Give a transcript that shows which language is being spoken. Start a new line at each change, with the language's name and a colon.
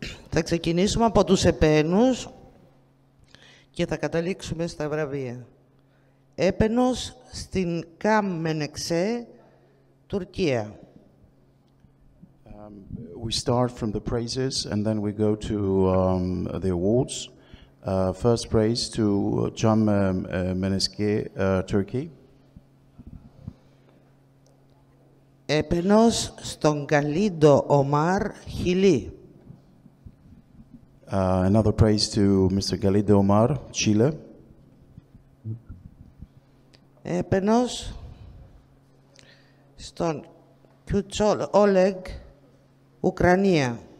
Greek: Θα ξεκινήσουμε από τους επένους και θα καταλήξουμε στα βραβεία. Έπαινος στην Καμμενεξέ, Τουρκία.
English: We start from the praises and then we go to the awards. First praise to Cam Meneske, Turkey.
Greek: Έπαινος στον Καλίντο Ομάρ, Χιλή.
English: Another praise to Mr. Galindo Omar, Chile.
Greek: Έπαινος στον Κιουτσόλ Όλεγ, Ουκρανία.